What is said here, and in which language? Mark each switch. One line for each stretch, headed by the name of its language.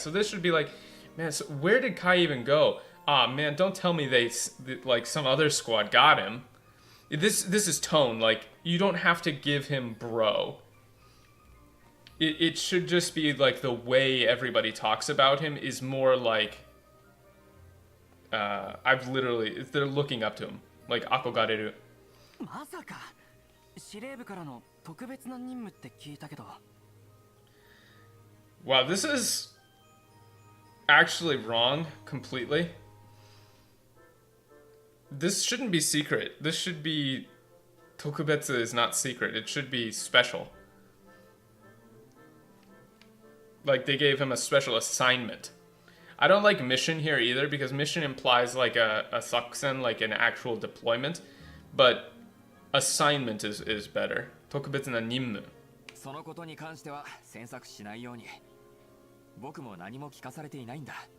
English: So this should be like, man, so where did Kai even go? Ah, man, don't tell me like some other squad got him. This is tone. Like, you don't have to give him bro. It should just be like the way everybody talks about him is more like, they're looking up to him. Like, akogareru.
Japanese: まさか司令部からの特別な任務って聞いたけど。
English: Wow, this is actually wrong completely. This shouldn't be secret. This should be... Tokubetsu is not secret. It should be special. Like, they gave him a special assignment. I don't like mission here either, because mission implies like a sakusen, like an actual deployment. But assignment is better.
Japanese: Tokubetsu na nimmu. そのことに関しては詮索しないように。僕も何も聞かされていないんだ。